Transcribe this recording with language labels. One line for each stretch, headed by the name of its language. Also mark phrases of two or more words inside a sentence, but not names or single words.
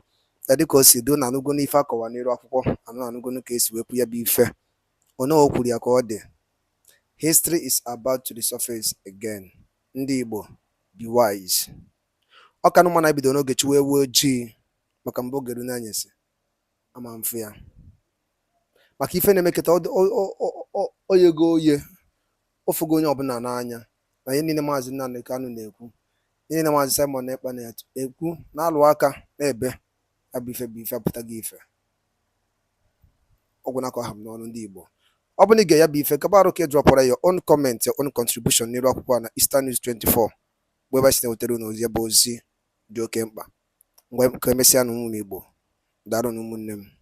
Igbo: Dịka o si do na anụgo n'ife akọwa n'iru akwụkwọ, anụgo ka esi wepụ ya bụ ife onye o kwuru ya ka ọ dị.
English: History is about to resurface again.
Igbo: Ndị Igbo,
English: be wise.
Igbo: Ọ ka nụma na ebido n'oge chiwe ewu ojii maka mbụ ogeru n'anyasị ama mfe ya, maka ife na-emeketa oyego oye ofugo onye ọbụla n'anya na ihe niile Maazị Nnamdi Kanu na-ekwu, ihe niile Maazị Simon na-ekpa na-ekwu na-alụ aka na-ebe ya bụ ife apụtaghị ife ọgwụ na-akọ ha m n'ọnụ ndị Igbo. Ọ bụ na ige ya bụ ife kabarụ ka ịdrọpụra
English: your own comment, your own contribution
Igbo: n'iru akwụkwọ na Eastern News 24 bụ ebe anyị si na-wetara unu ozi ya bụ ozi dị oke mkpa. Mgbe ka emesịa na ụmụ Igbo, daalụ na ụmụnne m.